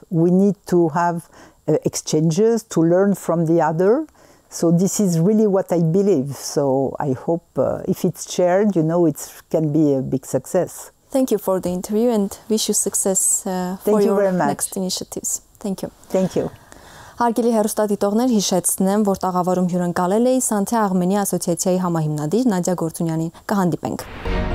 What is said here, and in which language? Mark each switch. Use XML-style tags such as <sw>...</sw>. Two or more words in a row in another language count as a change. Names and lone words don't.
<en>We need to have exchanges to learn from the other. So this is really what I believe. So I hope if it's shared, you know, it can be a big success. Thank you for the interview and wish you success for your next initiatives. Thank you. Thank you.</en> <hy>Հարգելի հեռուստադիտողներ, հիշեցնեմ, որ տաղավարում հյուրընկալել էի Santé Arménie ասոցիացիայի համահիմնադիր Նադիա Գորտzounianին։ Կհանդիպենք։</hy>